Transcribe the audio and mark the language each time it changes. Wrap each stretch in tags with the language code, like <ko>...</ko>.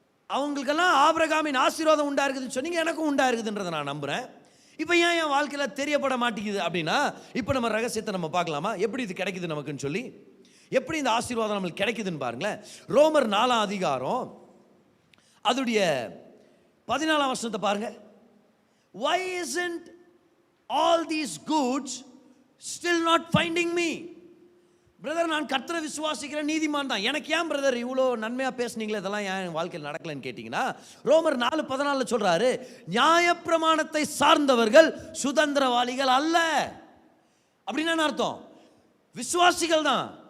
<ta>அவங்களுக்கெல்லாம் ஆபிரகாமின் ஆசீர்வாதம் உண்டா இருக்குதுன்னு சொன்னீங்க, எனக்கும் உண்டா இருக்குதுன்றதை நான் நம்புகிறேன். இப்போ ஏன் என் வாழ்க்கையில் தெரியப்பட மாட்டேங்குது அப்படின்னா, இப்போ நம்ம ரகசியத்தை நம்ம பார்க்கலாமா, எப்படி இது கிடைக்குது நமக்குன்னு சொல்லி, எப்படி இந்த ஆசீர்வாதம் நம்மளுக்கு கிடைக்குதுன்னு பாருங்களேன். ரோமர் 4 அதிகாரம் அதுடைய 14 வசனத்தை பாருங்க.</ta> <en>Why isn't all these goods still not finding me?</en> <ta>Brother, நான் கர்த்தரை விசுவாசிக்கிறேன், நீதிமான் தான், எனக்கு ஏன் பிரதர் இவ்வளோ நன்மையாக பேசுனீங்களே, இதெல்லாம் ஏன் வாழ்க்கையில் நடக்கலன்னு கேட்டிங்கன்னா, ரோமர் 4:14 சொல்கிறாரு, நியாயப்பிரமாணத்தை சார்ந்தவர்கள் சுதந்திரவாளிகள் அல்ல. அப்படின்னா என்ன அர்த்தம்? விசுவாசிகள் தான்.</ta>